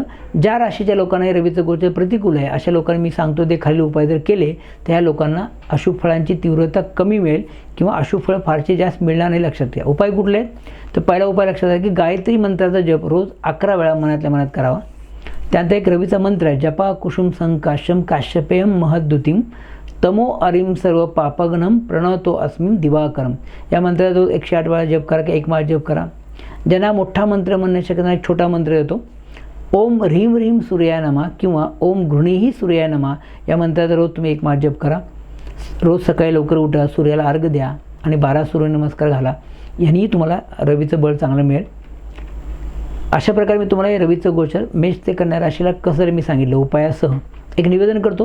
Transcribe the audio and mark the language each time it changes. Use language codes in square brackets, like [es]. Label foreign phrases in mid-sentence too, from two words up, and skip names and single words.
[mr] ज्या राशीच्या लोकांना रवीचं गोचर प्रतिकूल आहे अशा लोकांनी मी सांगतो ते खालील उपाय जर केले तर ह्या लोकांना अशुभ फळांची तीव्रता कमी मिळेल किंवा अशुभ फळं फारसे जास्त मिळणार नाही. लक्षात घ्या. उपाय कुठले आहेत तर पहिला उपाय लक्षात घ्या की गायत्री मंत्राचा जप रोज 11 वेळा मनातल्या मनात करावा. त्यानंतर एक रवीचा मंत्र आहे, [sa] जपा कुसुम संकाशम काश्यपेयम महद्युतीम तमो अरिम सर्व पापगणम प्रणवतो अस्मिम दिवाकरम. [mr] या मंत्राचा रोज 108 वेळा जप करा किंवा 1 माळ जप करा. ज्यांना मोठा मंत्र म्हणणे शक्य नाही, छोटा मंत्र येतो. [sa] ओम ह्रीम ह्रीम सूर्याय नमः [mr] किंवा [sa] ओम घृणीही सूर्याय नमः [mr] या मंत्राचा रोज तुम्ही 1 माळ जप करा. रोज सकाळी लवकर उठा, सूर्याला अर्घ द्या आणि 12 सूर्यनमस्कार घाला. यांनी तुम्हाला रवीचं बळ चांगलं मिळेल. अशा प्रकारे मी तुम्हाला हे रवीचं गोचर मेष ते कन्या राशीला कसं मी सांगितलं उपायासह एक निवेदन करतो.